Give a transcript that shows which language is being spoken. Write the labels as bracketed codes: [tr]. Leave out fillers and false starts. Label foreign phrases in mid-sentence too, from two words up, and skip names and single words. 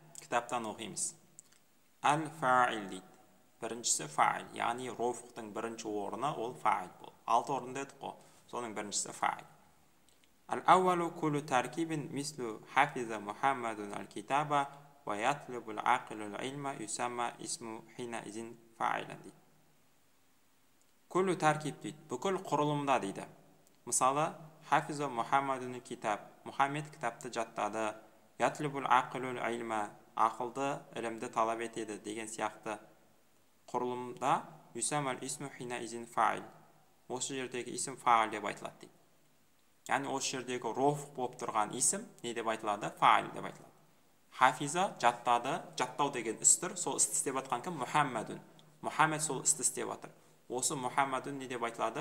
[kk] кітаптан оқимыз. Әл-фаил дейді. Біріншісі фаил, яғни рофтың бірінші орны ол фаил бол. 6 орында едік қой. Соның біріншісі фаил. [ar] الأول كل تركيب مثل حفظ محمد الكتاب ويطلب العاقل العلم يسمى الاسم حينئذ فاعلا дейді. كل تركيب [kk] дейді. Бүкіл құрылымда дейді. Мысалы, [ar] حفظ محمد كتاب. [kk] Мұхаммед кітапты жаттады. [ar] يطلب العاقل العلم. [kk] Ақылды, ілімді талап етеді деген сияқты құрылымда [ar] يسمى الاسم حينئذ فاعل. [kk] Осы жердегі исім фаил деп айтылады дейді. Яғни осы жердегі роф болып тұрған исім не деп айтылады? Фаил деп айтылады. Хафиза жаттады, жаттау деген істір, сол істі істеп атқан кім? Мұхаммадун. Мұхаммед сол істі істеп атыр. Осы Мұхаммадун не деп айтылады?